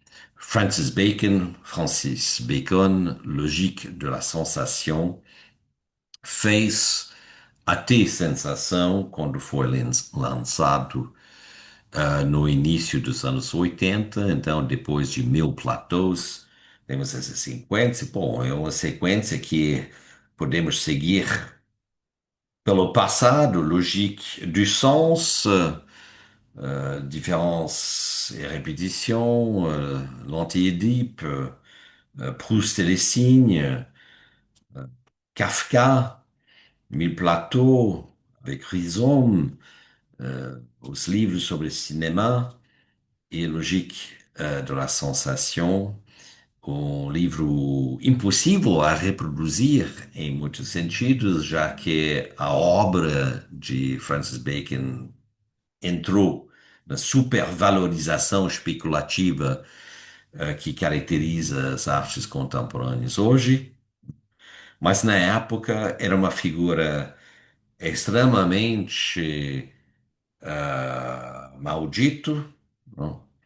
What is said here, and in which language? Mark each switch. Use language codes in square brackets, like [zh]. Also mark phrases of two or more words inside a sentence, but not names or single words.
[pt] Francis Bacon, Logique de la Sensation, fez até sensação quando foi lançado no início dos anos 80, então depois de Mil Plateaus, temos essa sequência. Bom, é uma sequência que podemos seguir pelo passado, Logique du Sens, Différence et Répétition, l'Anti-Édipe, Proust et les Cygnes, Kafka, Mille Plateaux, avec Rhizome, os livros sobre cinema e Logique de la Sensation, um livro impossível a reproduzir em muitos sentidos, já que a obra de Francis Bacon entrou na supervalorização especulativa que caracteriza as artes contemporâneas hoje, mas na época era uma figura extremamente maldito, não?